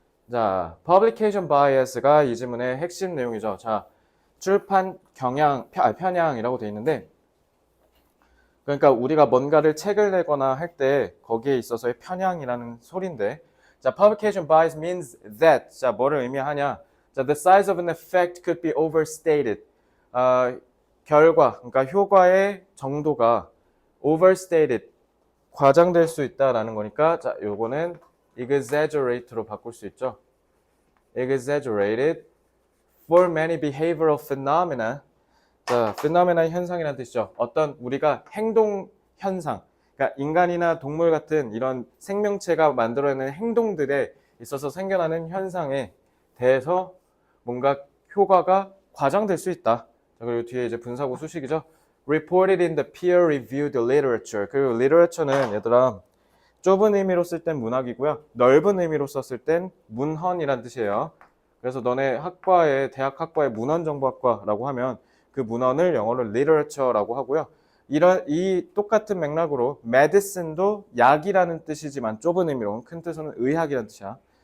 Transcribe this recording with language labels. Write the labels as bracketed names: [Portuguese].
[Korean] 자, publication bias가 이 질문의 핵심 내용이죠. 자, 출판 편향이라고 되어 있는데, 그러니까 우리가 뭔가를 책을 내거나 할 때 거기에 있어서의 편향이라는 소리인데, 자, [English] publication bias means that, [Korean] 자, 뭐를 의미하냐? [English] 자, the size of an effect could be overstated. [Korean] 결과, 그러니까 효과의 정도가 overstated, 과장될 수 있다라는 거니까, 자, 요거는 exaggerate로 바꿀 수 있죠. [English] exaggerated for many behavioral phenomena. [Korean] 자, phenomena 현상이라는 뜻이죠. 어떤 우리가 행동 현상, 그러니까 인간이나 동물 같은 이런 생명체가 만들어내는 행동들에 있어서 생겨나는 현상에 대해서 뭔가 효과가 과장될 수 있다. 자, 그리고 뒤에 이제 분사구 수식이죠. [English] Reported in the peer-reviewed literature. [Korean] 그리고 literature는 얘들아 좁은 의미로 쓸 땐 문학이고요. 넓은 의미로 썼을 땐 문헌이란 뜻이에요. 그래서 너네 대학 학과에 문헌정보학과라고 하면 그 문헌을 영어로 literature라고 하고요. 이 똑같은 맥락으로 medicine도 약이라는 뜻이지만 좁은 의미로, 큰 뜻은 의학이라는 뜻이야.